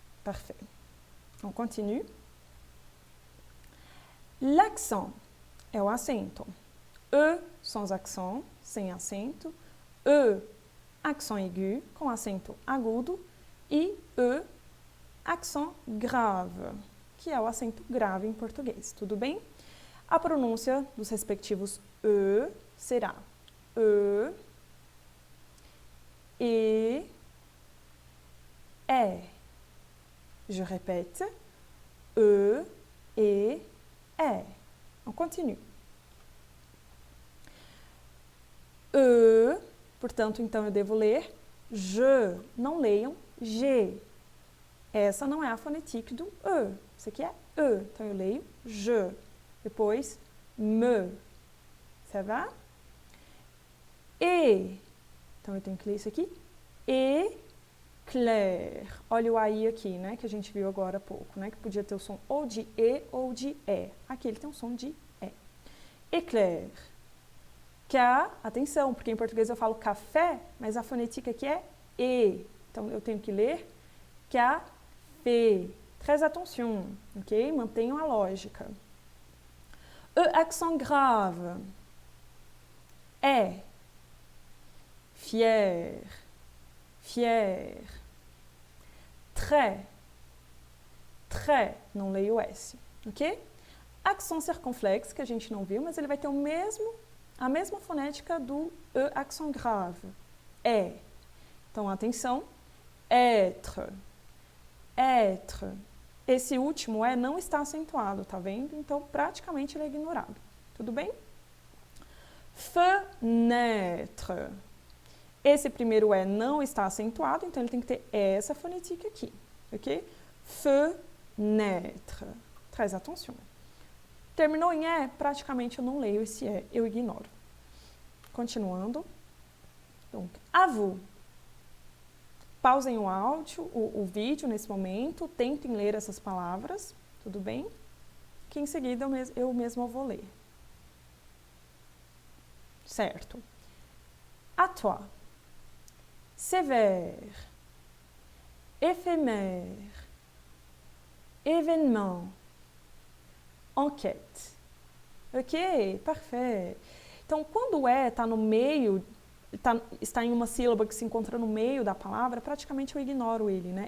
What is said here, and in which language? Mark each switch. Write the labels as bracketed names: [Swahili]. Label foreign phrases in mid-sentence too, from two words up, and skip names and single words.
[French] Parfait. On continue. L'accent [Portuguese] é o acento. [French] E sans accent, [Portuguese] sem acento. E, [French] accent aigu, [Portuguese] com acento agudo. E E, [French] accent grave, [Portuguese] que é o acento grave em português. Tudo bem? A pronúncia dos respectivos E será E, é. [French] Je répète, E, é. On continue. [Portuguese] Portanto, então eu devo ler je. Não leiam G. Essa não é a fonétique do E. Isso aqui é E. Então eu leio je. Depois, me. [French] Ça va? E. [Portuguese] Então eu tenho que ler isso aqui. Éclair. Olha o AI aqui, né? Que a gente viu agora há pouco, né? Que podia ter o som ou de E ou de E. Aqui ele tem um som de E. Éclair. Atenção, porque em português eu falo café, mas a fonética aqui é E. Então eu tenho que ler café. [French] Très attention, [Portuguese] ok? Mantenham a lógica. [French] E accent grave. É. Fier. Fier. Très. Très. [Portuguese] Não leio o S, ok? [French] Accent circonflexe, [Portuguese] que a gente não viu, mas ele vai ter a mesma fonética do [French] E accent grave. [Portuguese] É. Então, atenção. [French] Être. Être. [Portuguese] Esse último E não está acentuado, tá vendo? Então, praticamente ele é ignorado. Tudo bem? Fenêtre. Esse primeiro E não está acentuado, então ele tem que ter essa fonética aqui, ok? [French] Fenêtre. Très attention. [Portuguese] Terminou em E, praticamente eu não leio esse E, eu ignoro. Continuando. [French] Donc, à vous. [Portuguese] Pausem o áudio, o vídeo nesse momento, tentem ler essas palavras, tudo bem? Que em seguida eu mesma vou ler. Certo. [French] À toi. Sévère. Éphémère. Événement. Enquête. Ok, parfait. [Portuguese] Então, quando o E está no meio, está em uma sílaba que se encontra no meio da palavra, praticamente eu ignoro ele, né?